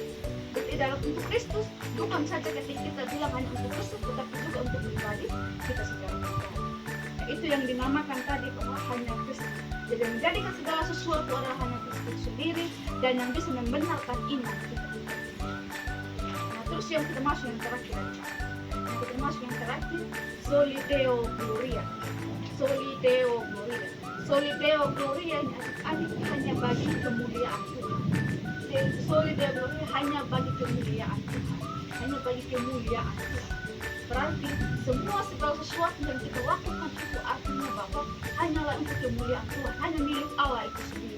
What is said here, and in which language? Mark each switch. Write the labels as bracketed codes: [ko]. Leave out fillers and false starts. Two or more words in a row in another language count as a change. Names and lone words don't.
[id] Jadi dalam untuk Kristus, bukan saja ketika kita bilang hanya untuk Kristus, tetapi juga untuk pribadi kita secara pribadi. Itu yang dinamakan tadi bahwa hanya Kristus. Jadi menjadikan segala sesuatu adalah hanya Kristus sendiri, dan yang bisa membenarkan iman kita. Nah, terus yang kita masuk yang terakhir, [la] Soli Deo Gloria. Soli Deo Gloria. Soli Deo Gloria [id] ini adik hanya bagi kemuliaan Tuhan. [la] Soli Deo Gloria [id] hanya bagi kemuliaan Tuhan. Hanya bagi kemuliaan Tuhan. Berarti semua segala sesuatu yang kita lakukan itu artinya bahwa hanyalah untuk kemuliaan Tuhan, hanya milik Allah itu sendiri.